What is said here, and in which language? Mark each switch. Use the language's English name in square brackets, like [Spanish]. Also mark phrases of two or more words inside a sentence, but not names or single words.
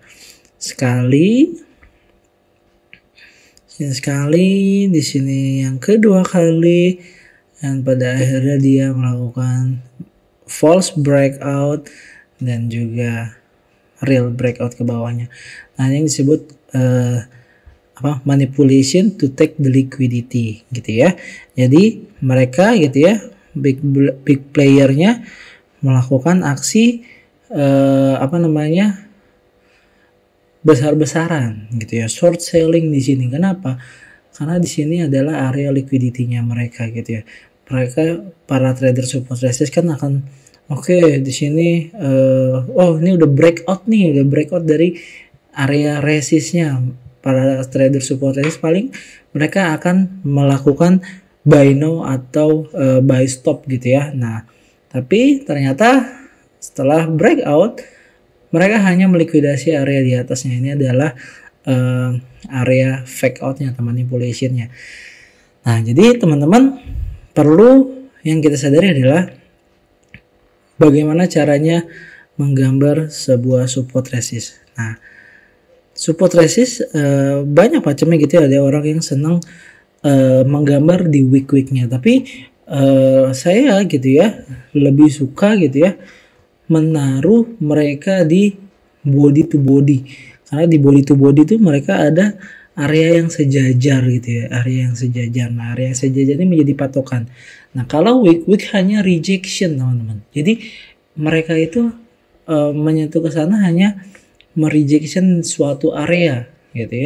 [Indonesian] Sekali di sini yang kedua kali, dan pada akhirnya dia melakukan [English] false breakout [Indonesian] dan juga [English] real breakout [Indonesian] ke bawahnya. Nah, yang disebut [English] manipulation to take the liquidity [Indonesian] gitu ya. Jadi mereka gitu ya, [English] big playernya [Indonesian] melakukan aksi besar-besaran gitu ya, [English] short selling [Indonesian] di sini. Kenapa? Karena di sini adalah area liquidity-nya mereka gitu ya. Mereka para trader [English] support resist [Indonesian] kan akan di sini ini udah breakout dari area resistnya. Para trader [English] support resist [Indonesian] paling mereka akan melakukan [English] buy now [Indonesian] atau [English] buy stop [Indonesian] gitu ya. Nah, tapi ternyata setelah breakout mereka hanya melikuidasi area di atasnya. Ini adalah area [English] fake outnya [Indonesian] atau manipulationnya. Nah, jadi teman-teman perlu yang kita sadari adalah bagaimana caranya menggambar sebuah [English] support resist. [Indonesian] Nah, [English] support resist [Indonesian] banyak macamnya gitu ya. Ada orang yang senang menggambar di week-weeknya, tapi saya gitu ya lebih suka gitu ya menaruh mereka di [English] body to body, [Indonesian] karena di [English] body to body [Indonesian] itu mereka ada area yang sejajar gitu ya, area yang sejajar. Nah, area yang sejajar ini menjadi patokan. Nah, kalau week hanya rejection teman-teman, jadi mereka itu menyentuh ke sana hanya merejection suatu area gitu ya.